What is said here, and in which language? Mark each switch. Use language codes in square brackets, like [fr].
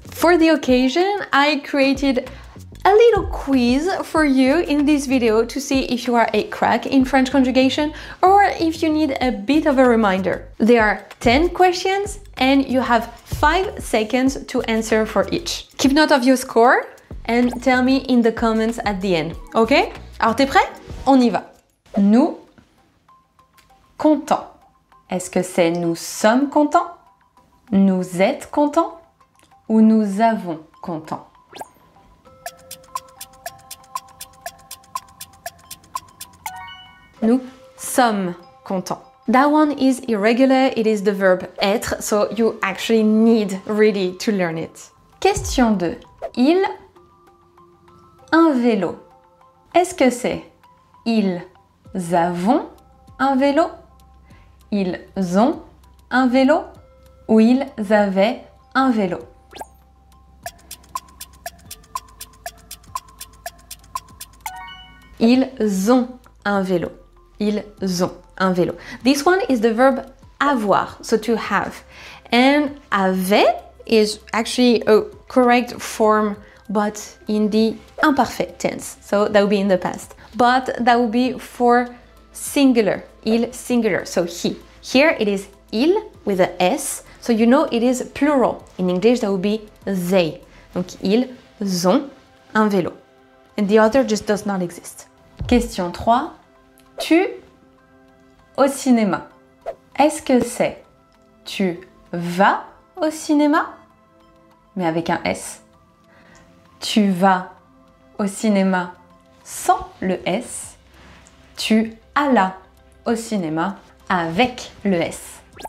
[en] For the occasion, I created a little quiz for you in this video to see if you are a crack in French conjugation or if you need a bit of a reminder. There are 10 questions and you have 5 seconds to answer for each. Keep note of your score and tell me in the comments at the end, ok? [fr] Alors t'es prêt? On y va. Nous contents. Est-ce que c'est nous sommes contents? Nous êtes contents? Ou nous avons contents? Nous sommes contents. [en] That one is irregular, it is the verb être, so you actually need really to learn it. [fr] Question 2. Ils un vélo. Est-ce que c'est ils avons un vélo? Ils ont un vélo? Ou ils avaient un vélo? Ils ont un vélo. Ils ont un vélo. [en] This one is the verb avoir, so to have. And avait is actually a correct form, but in the imperfect tense. So that would be in the past. But that would be for singular. Il singular, so he. Here it is il with a S, so you know it is plural. In English that would be they. [fr] Donc ils ont un vélo. [en] And the other just does not exist. [fr] Question 3. Tu au cinéma. Est-ce que c'est tu vas au cinéma? Mais avec un S. Tu vas au cinéma sans le S. Tu allas au cinéma avec le S.